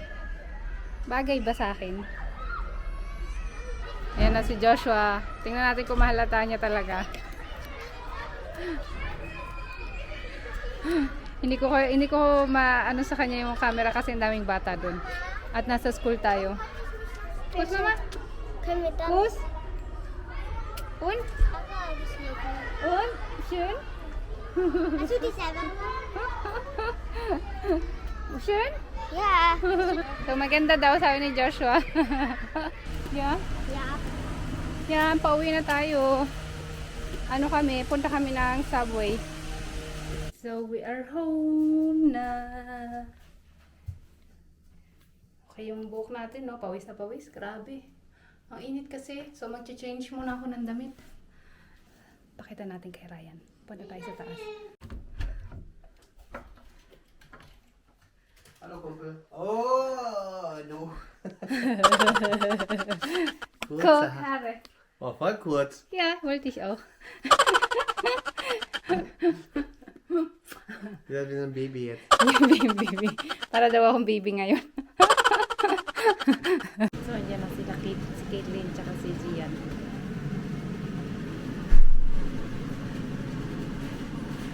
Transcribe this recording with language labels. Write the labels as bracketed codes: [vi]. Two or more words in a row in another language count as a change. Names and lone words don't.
[tl] Bagay ba sa akin? Ayan na si Joshua. Tingnan natin kung mahalata niya talaga. Hindi ko maano sa kanya yung camera kasi ang daming bata doon. At nasa school tayo. Pus mama. [de] Können wir dann... Pus. Und? Papa, ich schneiden. Und? Schön? Hast du die selber gemacht? Schön? Ja. [tl] So maganda daw sabi ni Joshua. [en] Yeah? [de] Ja. [tl] Yan, pauwi na tayo. Punta kami ng subway. [en] So, we are home na. [tl] Okay, yung buhok natin, no? Pawis na pawis. Grabe. Ang init kasi. So, mag-change muna ako ng damit. Pakita natin kay Ryan. Punta tayo sa taas. [de] Hallo Kumpel. [en] Oh, no. [de] Kurze Haare. Oh, voll kurz. Ja, wollte ich auch. Ja, wie ein Baby jetzt. Baby. [tl] Para daw akong baby ngayon. So, andyan na sila si Caitlin tsaka si Gian.